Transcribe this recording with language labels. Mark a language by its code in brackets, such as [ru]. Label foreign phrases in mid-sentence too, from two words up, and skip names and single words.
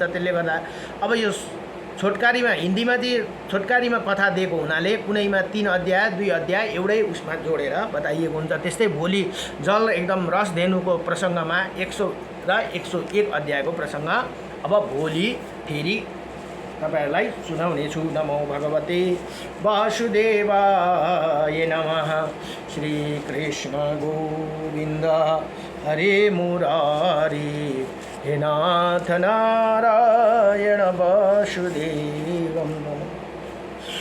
[ne] त्यसले गर्दा अब यो छोटकारीमा, हिन्दीमा चाहिँ छोटकारीमा कथा दिएको हुनाले कुनैमा 3 अध्याय 2 अध्याय एउटै उसमा जोडेर बताइएको हुन्छ। त्यस्तै भोलि जल एकदम रस धेनुको प्रसङ्गमा 100 र 101 अध्यायको प्रसङ्ग अब भोलि फेरि तपाईहरुलाई सुनाउनेछु। [sa] नमो भगवते वासुदेवाय नमः। श्री कृष्ण गोविन्द हरे मुरारी, हे नाथ नारायण वासुदेवं नमः।